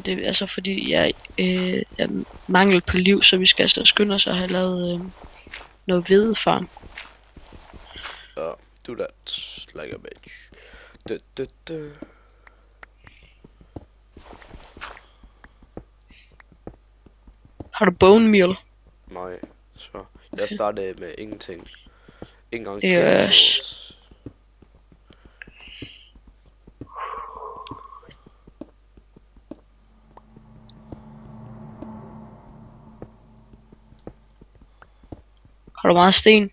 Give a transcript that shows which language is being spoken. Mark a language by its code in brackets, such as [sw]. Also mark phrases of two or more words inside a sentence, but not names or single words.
[da] det er altså fordi, jeg er mangel på liv, så vi skal altså skynde os at have lavet noget hvedefarm. [en] Do that like a bitch. [da] Du. Har du bone meal? Nej, så. Jeg startede med ingenting. Ikke engang Det er- chemicals. Har du meget sten?